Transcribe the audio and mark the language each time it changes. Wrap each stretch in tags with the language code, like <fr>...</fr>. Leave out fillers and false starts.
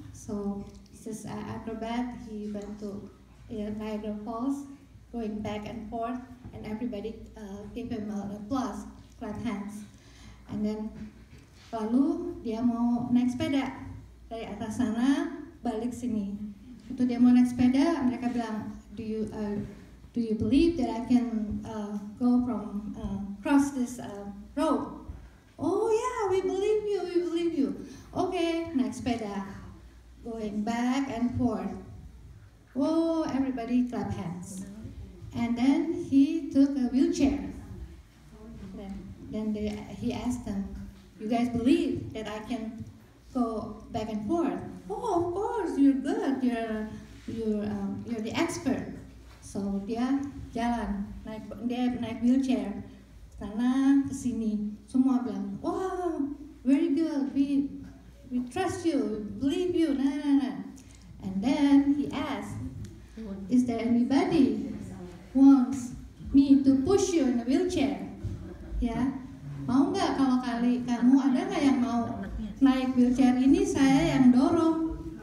<en>So this acrobat, he went to Niagara Falls, going back and forth, and everybody gave him an applause, clap hands. And then</en> <id>lalu dia mau naik sepeda dari atas sana balik sini. Itu dia mau naik sepeda, mereka bilang,</id> <en>do you believe that I can go from cross this road? Oh yeah, we believe you. Okay,</en> <id>naik sepeda,</id> <en>going back and forth. Oh, everybody clap hands. And then he took a wheelchair. Then he asked them, you guys believe that I can go back and forth? Oh, of course, you're good. You're the expert.</en> <id>So dia jalan, dia naik wheelchair, sana ke sini, semua bilang,</id> <en>wow, very good, we trust you, believe you,</en> <id>nah.</id> <en>And then he asked, is there anybody wants me to push you in a wheelchair?</en> <id>Ya, mau nggak kalau kamu ada nggak yang mau naik wheelchair ini, saya yang dorong.</id>